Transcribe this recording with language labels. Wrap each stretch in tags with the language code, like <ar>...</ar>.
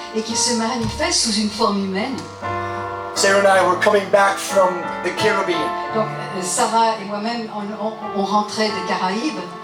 <fr>et qu'il se manifeste sous une forme humaine,</fr> <en>Sarah and I were coming back from the Caribbean.</en> <fr>donc Sarah et moi-même, on rentrait des Caraïbes.</fr>